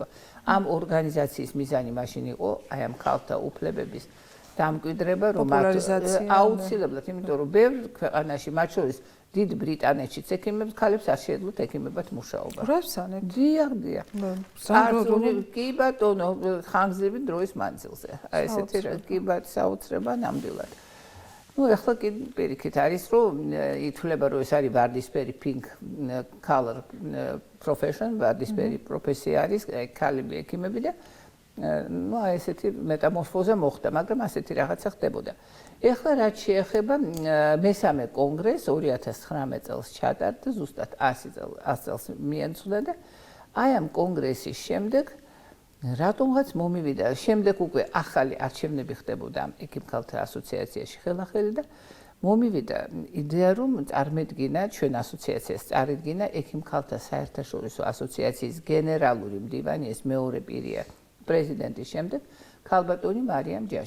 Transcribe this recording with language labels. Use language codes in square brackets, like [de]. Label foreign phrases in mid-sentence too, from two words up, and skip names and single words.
[ka] ამ ორგანიზაციის მიზანი მაშინ იყო აი ამ ქალთა უფლებების დამკვიდრება, რომ აუცილებლად, იმიტომ რომ ბევრ ქვეყანაში, მათ შორის დიდ ბრიტანეთშიც ექიმებს ქალებს არ შეეძლოთ ექიმებად მუშაობა. რევსანეთ. დიახ. კი ბატონო, ხანგრძლივი დროის მანძილზე. აი ესეთი კი საოცრება ნამდვილად. ну ეხლა კი პირიქით არის რომ ითვლება რომ ეს არის ვარდისფერი [en] pink color profession, [ka] ვარდისფერი პროფესია არის, ქალები ექიმები და ну აი ესეთი მეტამორფოზა მოხდა, მაგრამ ასეთი რაღაცა ხდებოდა. ეხლა რაც შეეხება მესამე კონგრესს 2019 წელს ჩატარდა, ზუსტად 100 წელს მიენწოდა და აი ამ კონგრესის შემდეგ რატომღაც მომივიდა, შემდეგ უკვე ახალი არჩევნები ხდებოდა ექიმქალთა ასოციაციაში ხელახელი და მომივიდა იდეა რომ წარმოედგინა ჩვენ ასოციაციას წარედგინა ექიმქალთა საერთაშორისო ასოციაციის გენერალური მდივანი, ეს მეორე პირია პრეზიდენტის შემდეგ ქალბატონი მარიამ ჯაში.